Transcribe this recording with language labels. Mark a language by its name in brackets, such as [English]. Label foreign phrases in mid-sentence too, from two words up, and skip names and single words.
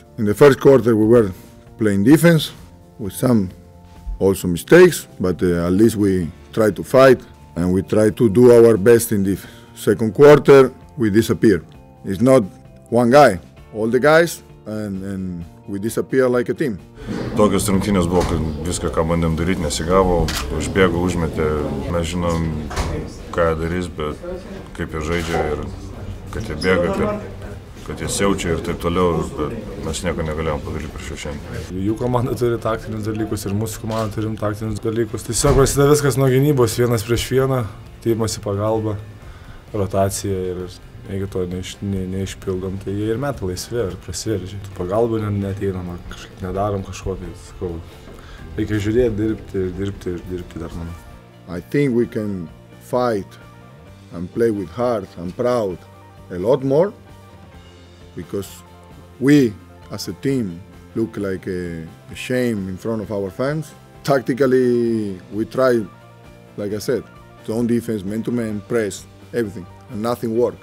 [English] In the first quarter we were playing defense with some also mistakes, but at least we tried to fight and we tried to do our best in defense. Second quarter we disappeared. It's not one guy, all the guys, and we disappear like a team. [Lithuanian] Tokios rungtynės buvo, kad viską, ką bandėm daryti, nesigavo, užbėgo, užmetė, mes žinom, ką jie darys, bet kaip jie žaidžia ir kad jie bėga, kad jie siaučia ir taip toliau, bet mes nieko negalėjom padaryti prieš jų šiandien. Jų komanda turi taktinius dalykus ir mūsų komanda turim taktinius dalykus. Tiesiog prasideda viskas nuo gynybos, vienas prieš vieną, teimas į pagalbą, rotacija ir jeigu to neišpildom, tai jie ir meta laisvė ir prasiveržia. Pagalbą neteinam, nedarom kažko, tai sakau, reikia žiūrėti, dirbti dar manau. [English] I think we can fight and play with heart and proud a lot more because we as a team look like a shame in front of our fans. Tactically, we try, like I said, zone defense, man-to-man, press, everything, and nothing worked.